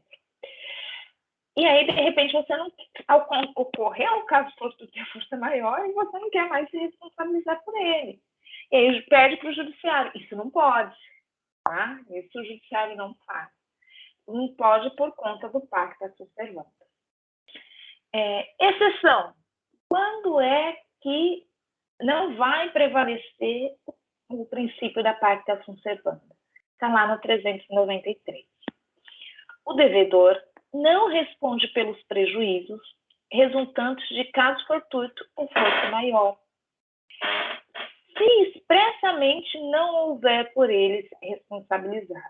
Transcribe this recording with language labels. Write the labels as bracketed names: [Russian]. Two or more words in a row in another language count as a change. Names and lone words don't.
[Portuguese] E aí, de repente, você não ocorreu o caso fortuito e a força maior e você não quer mais se responsabilizar por ele. E aí pede para o judiciário. Isso não pode, tá? Isso o judiciário não faz. Não pode por conta do [Latin] pacta sunt servanda. [Portuguese] Exceção. Quando é que não vai prevalecer o princípio da [Latin] pacta sunt servanda? [Portuguese] Está lá no 393. O devedor não responde pelos prejuízos resultantes de caso fortuito ou força maior, se expressamente não houver por eles responsabilizados.